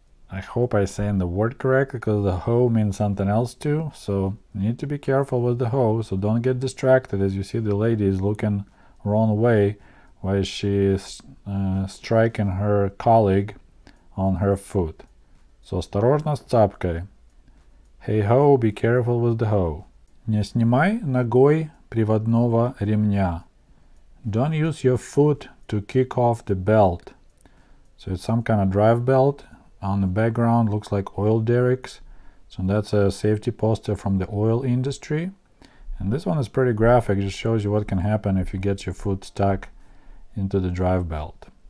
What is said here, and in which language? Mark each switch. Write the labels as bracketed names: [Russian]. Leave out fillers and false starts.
[English] I hope I'm saying the word correctly, because the hoe means something else too, so you need to be careful with the hoe, so don't get distracted as you see the lady is looking wrong way while she is striking her colleague on her foot. [Russian] So осторожно с цапкой. [English] Hey ho, be careful with the hoe. [Russian] Не снимай ногой приводного ремня. [English] Don't use your foot to kick off the belt. So it's some kind of drive belt. On the background looks like oil derricks, so that's a safety poster from the oil industry. And this one is pretty graphic, it just shows you what can happen if you get your foot stuck into the drive belt.